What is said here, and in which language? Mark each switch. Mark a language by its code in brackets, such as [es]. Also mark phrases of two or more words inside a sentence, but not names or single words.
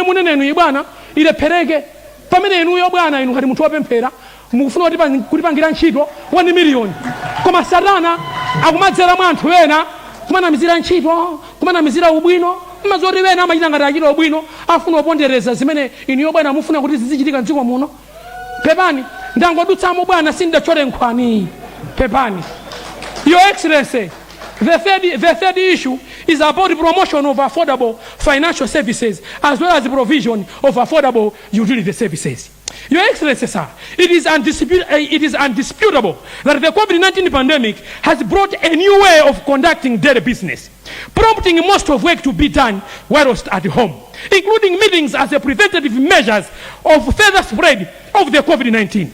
[ny] munenenu bwana ilephereke pamene inuyo bwana inu ngati munthu wopemphera mukufuna kuti pangira ntchito 1 million koma satana akumadzera mwa anthu wena kumanamizira ntchito kumanamizira ubwino mmazoti wena amachita ngati achita ubwino afuna kupondereza zimene inuyo bwana mufuna kuti zizichitika mdziko muno pepani ndangodutsamo bwana sindachole nkhani pepani. [en] Your Excellency, the third issue is about the promotion of affordable financial services as well as the provision of affordable utility services. Your Excellency, sir, it is undisputable that the COVID-19 pandemic has brought a new way of conducting daily business, prompting most of work to be done whilst at home, including meetings as a preventative measures of further spread of the COVID-19.